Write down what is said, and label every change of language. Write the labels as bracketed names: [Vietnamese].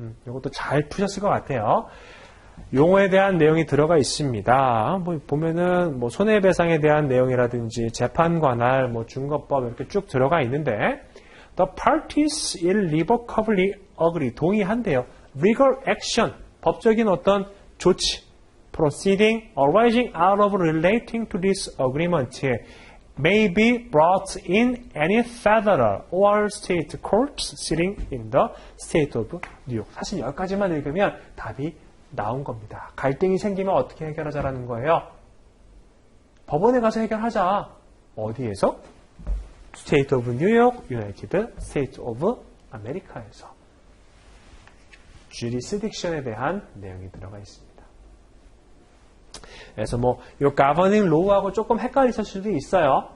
[Korean] 이것도 잘 푸셨을 것 같아요. 용어에 대한 내용이 들어가 있습니다. 뭐 보면은 뭐 손해배상에 대한 내용이라든지 재판 관할, 뭐 준거법 이렇게 쭉 들어가 있는데 [English] the parties irrevocably agree [Korean] 동의한대요. [English] legal action [Korean] 법적인 어떤 조치 [English] proceeding arising out of relating to this agreement may be brought in any federal or state courts sitting in the state of New York. [Korean] 사실 여기까지만 읽으면 답이 나온 겁니다. 갈등이 생기면 어떻게 해결하자라는 거예요? 법원에 가서 해결하자. 어디에서? State of New York, United States of America에서. jurisdiction에 대한 내용이 들어가 있습니다. 그래서 뭐, 이 governing law하고 조금 헷갈리실 수도 있어요.